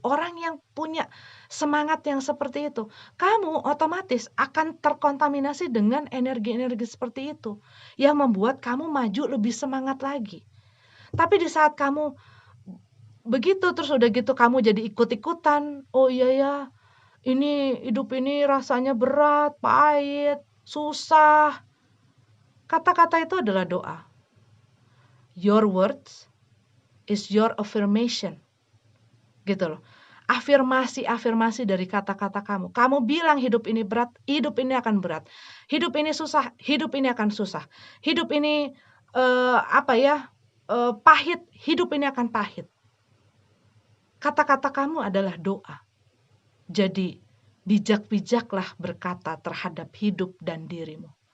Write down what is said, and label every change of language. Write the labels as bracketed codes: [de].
[id] Orang yang punya semangat yang seperti itu, kamu otomatis akan terkontaminasi dengan energi-energi seperti itu yang membuat kamu maju lebih semangat lagi. Tapi di saat kamu begitu, terus udah gitu kamu jadi ikut-ikutan, oh iya ya, ini hidup ini rasanya berat, pahit, susah. Kata-kata itu adalah doa. [en] Your words is your affirmation. [id] Gitu loh. Afirmasi dari kata-kata kamu. Kamu bilang hidup ini berat, hidup ini akan berat. Hidup ini susah, hidup ini akan susah. Hidup ini pahit, hidup ini akan pahit. Kata-kata kamu adalah doa. Jadi bijak-bijaklah berkata terhadap hidup dan dirimu.